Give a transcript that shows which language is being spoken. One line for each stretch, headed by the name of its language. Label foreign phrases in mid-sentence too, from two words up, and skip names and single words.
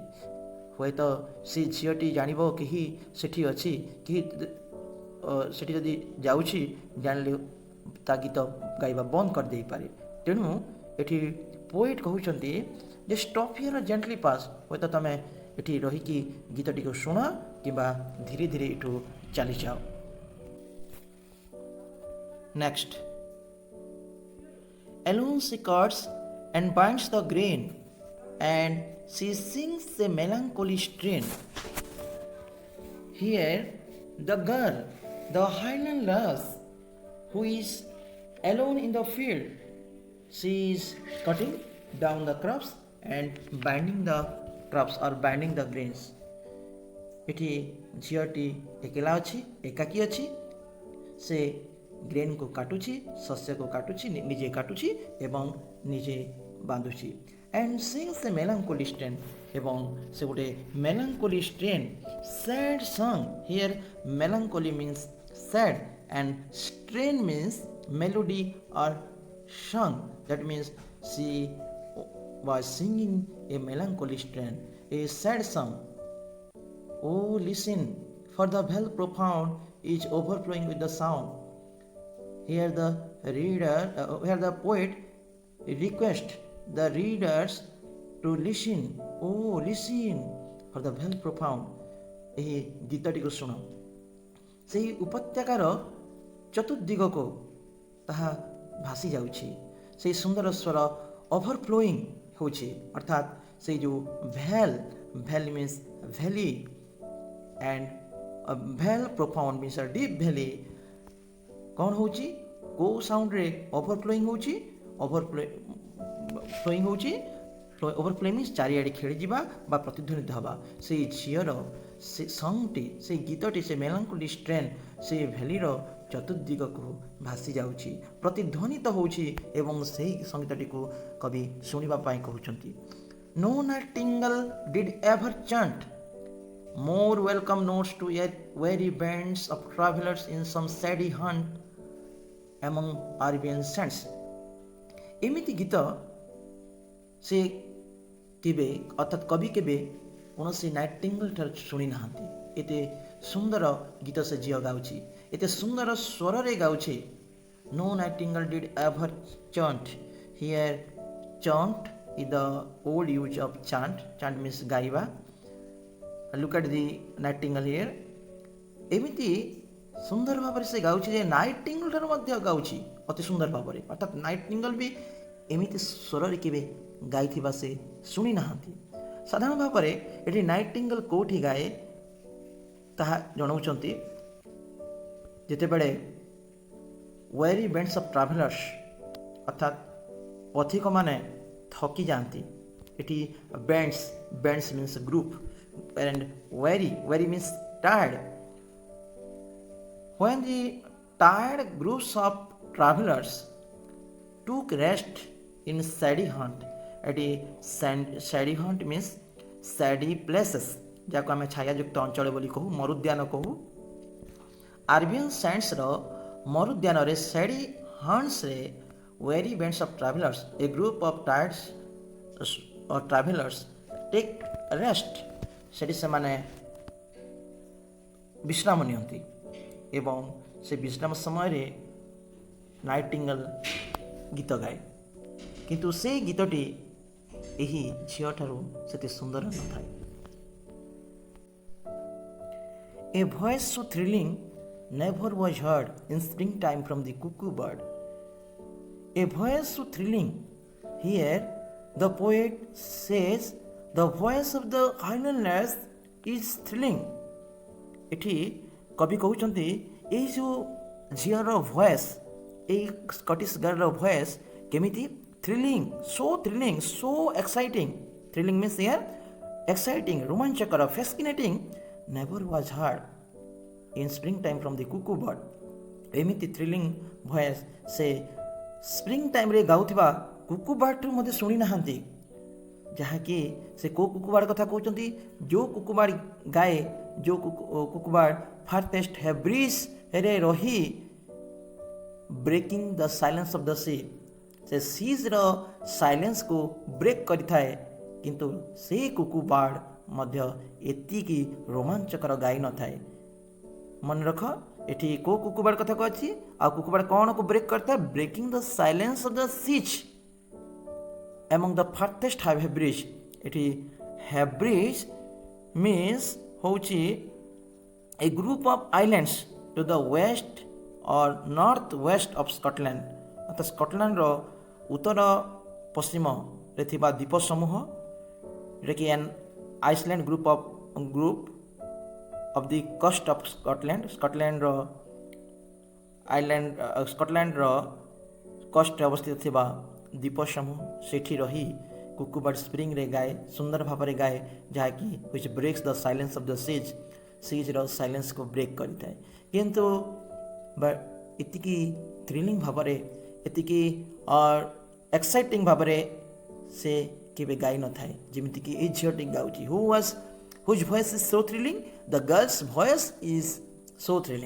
Odia: ହୁଏତ ସେ ଝିଅଟି ଜାଣିବ କେହି ସେଠି ଅଛି, କେହି ସେଠି ଯଦି ଯାଉଛି ଜାଣିଲେ ତା ଗୀତ ଗାଇବା ବନ୍ଦ କରିଦେଇପାରେ। ତେଣୁ ଏଠି ପୋଏଟ୍ କହୁଛନ୍ତି ଯେ
English: stop here gently pass.
Odia: ହୁଏତ ତମେ ଏଠି ରହିକି ଗୀତଟିକୁ ଶୁଣ କିମ୍ବା ଧୀରେ ଧୀରେ ଏଠୁ ଚାଲିଯାଅ। ନେକ୍ସଟ,
English: alone she cuts and binds the grain, and she sings a melancholy strain. Here the girl, the Highland lass, who is alone in the field, she is cutting down the crops and binding the crops or binding the grains.
Odia: ଏଠି ଝିଅଟି ଏକଲା ଅଛି, ଏକାକୀ ଅଛି। ସେ ଗ୍ରେନ୍କୁ କାଟୁଛି, ଶସ୍ୟକୁ କାଟୁଛି, ନିଜେ କାଟୁଛି ଏବଂ ନିଜେ ବାନ୍ଧୁଛି।
English: and sings a melancholy strain,
Odia: ଏବଂ ସେ ଗୋଟେ
English: melancholy strain, sad song. Here melancholy means sad and strain means melody or song. That means she was singing a melancholy strain, a sad song. Oh, listen, for the well profound is overflowing with the sound. Here the poet requests the readers to listen. Oh, listen for the well profound.
Odia: ଏହି ଗୀତଟିକୁ ଶୁଣ। ସେହି ଉପତ୍ୟକାର ଚତୁର୍ଦିଗକୁ ତାହା ଭାସି ଯାଉଛି। ସେହି ସୁନ୍ଦର ସ୍ୱର ଓଭରଫ୍ଲୋଇଂ ହେଉଛି, ଅର୍ଥାତ୍ ସେଇ ଯେଉଁ
English: well means valley and a well profound means a deep valley।
Odia: କ'ଣ ହେଉଛି? କେଉଁ ସାଉଣ୍ଡରେ ଓଭରଫ୍ଲୋଇଂ ହେଉଛି?
English: overflowing means
Odia: ଚାରିଆଡ଼େ ଖେଳିଯିବା ବା ପ୍ରତିଧ୍ୱନିତ ହେବା। ସେଇ ଝିଅର ସେ ସଙ୍ଗଟି, ସେଇ ଗୀତଟି, ସେ
English: melancholy strain
Odia: ସେ ଭ୍ୟାଲିର ଚତୁର୍ଦିଗକୁ ଭାସି ଯାଉଛି, ପ୍ରତିଧ୍ୱନିତ ହେଉଛି ଏବଂ ସେହି ସଙ୍ଗୀତଟିକୁ କବି ଶୁଣିବା ପାଇଁ କହୁଛନ୍ତି।
English: No nightingale did ever chant more welcome notes to yet weary bands of travelers in some shady hunt among Arabian sands।
Odia: ଏମିତି ଗୀତ ସେ କେବେ ଅର୍ଥାତ୍ କବି କେବେ କୌଣସି ନାଇଟିଙ୍ଗେଲ୍ ଠାରୁ ଶୁଣି ନାହାନ୍ତି। ଏତେ ସୁନ୍ଦର ଗୀତ ସେ ଝିଅ ଗାଉଛି, ଏତେ ସୁନ୍ଦର ସ୍ୱରରେ ଗାଉଛି।
English: No nightingale did ever chant। Here chant is the old use of chant means ଗାଇବା। Look at the nightingale here।
Odia: ଏମିତି ସୁନ୍ଦର ଭାବରେ ସେ ଗାଉଛି ଯେ ନାଇଟିଙ୍ଗେଲ୍ ଠାରୁ ମଧ୍ୟ ଗାଉଛି ଅତି ସୁନ୍ଦର ଭାବରେ, ଅର୍ଥାତ୍ ନାଇଟିଙ୍ଗେଲ୍ ବି ଏମିତି ସ୍ୱରରେ କେବେ ଗାଇଥିବା ସେ ଶୁଣି ନାହାନ୍ତି। ସାଧାରଣ ଭାବରେ ଏଠି ନାଇଟିଙ୍ଗେଲ୍ କେଉଁଠି ଗାଏ ତାହା ଜଣାଉଛନ୍ତି। ଯେତେବେଳେ
English: weary bands of travelers
Odia: ଅର୍ଥାତ୍ ପଥିକମାନେ ଥକି ଯାଆନ୍ତି, ଏଠି
English: bands means group and weary means tired. When the tired groups of travelers took rest in shady hunt, shady hunt means shady places,
Odia: ଯାହାକୁ ଆମେ ଛାୟାଯୁକ୍ତ ଅଞ୍ଚଳ ବୋଲି କହୁ, ମରୁଦ୍ୟାନ କହୁ। ଆରବିଆନ୍ ସାଣ୍ଡ୍ସର ମରୁଦ୍ୟାନରେ
English: shady huntsରେ weary bands of travelers, a group of tired or travelers take rest।
Odia: ସେଠି ସେମାନେ ବିଶ୍ରାମ ନିଅନ୍ତି ଏବଂ ସେ ବିଶ୍ରାମ ସମୟରେ ନାଇଟିଙ୍ଗେଲ୍ ଗୀତ ଗାଏ, କିନ୍ତୁ ସେଇ ଗୀତଟି ଏହି ଝିଅଠାରୁ ସେତେ ସୁନ୍ଦର ନଥାଏ।
English: A voice so thrilling never was heard in springtime from the cuckoo bird। A voice so thrilling, here the poet says the voice of the Highland lass is thrilling।
Odia: ଏଠି କବି କହୁଛନ୍ତି ଏଇ ଯେଉଁ ଝିଅର ଭଏସ୍ এই
English: Scottish girl's voice
Odia: କେମିତି
English: thrilling, so exciting. Thrilling means here exciting, romanchakara, fascinating, never was heard in springtime from the cuckoo bird.
Odia: ଏମିତି
English: thrilling voice
Odia: ସେ
English: spring time
Odia: ଗାଉଥିବା
English: cuckoo bird
Odia: ମଧ୍ୟ ଶୁଣି ନାହାନ୍ତି। ଯାହାକି ସେ କେଉଁ କୁକୁବାଡ଼ କଥା କହୁଛନ୍ତି? ଯେଉଁ କୁକୁବାଡ଼ ଗାଏ, ଯେଉଁ କୁକୁବାଡ଼
English: farthest Hebrides
Odia: ରହି
English: breaking the silence of the sea,
Odia: ସେ ସିଜ୍ର ସାଇଲେନ୍ସକୁ ବ୍ରେକ୍ କରିଥାଏ। କିନ୍ତୁ ସେଇ କୁକୁବାଡ଼ ମଧ୍ୟ ଏତିକି ରୋମାଞ୍ଚକର ଗାଇ ନଥାଏ। ମନେ ରଖ, ଏଠି କେଉଁ କୁକୁବାଡ଼ କଥା କହୁଛି ଆଉ କୁକୁବାଡ଼ କ'ଣକୁ ବ୍ରେକ୍ କରିଥାଏ?
English: breaking the silence of the seas among the farthest hebrides. ଏଠି hebrides means ହେଉଛି a group of islands to the west or north west of Scotland.
Odia: ଅର୍ଥାৎ ସ୍କଟଲ୍ୟାଣ୍ଡର ଉତ୍ତର ପଶ୍ଚିମରେ ଥିବା ଦ୍ୱୀପ ସମୂହ, ଯେଉଁଟାକି
English: an Iceland group of the coast of Scotland.
Odia: ସ୍କଟଲ୍ୟାଣ୍ଡର କଷ୍ଟରେ ଅବସ୍ଥିତ ଥିବା ଦ୍ୱୀପ ସମୂହ, ସେଠି ରହି କୁକୁବାର୍ଡ଼ ସ୍ପ୍ରିଙ୍ଗରେ ଗାଏ, ସୁନ୍ଦର ଭାବରେ ଗାଏ, ଯାହାକି
English: which breaks the silence of the siege
Odia: ର ସାଇଲେନ୍ସକୁ ବ୍ରେକ୍ କରିଥାଏ। କିନ୍ତୁ ଏତିକି ଥ୍ରିଲିଂ ଭାବରେ, ଏତିକି ଏକ୍ସାଇଟିଂ ଭାବରେ ସେ କେବେ ଗାଇ ନଥାଏ ଯେମିତିକି ଏଇ ଝିଅଟି ଗାଉଛି।
English: whose voice is so thrilling? The girl's voice is so thrilling.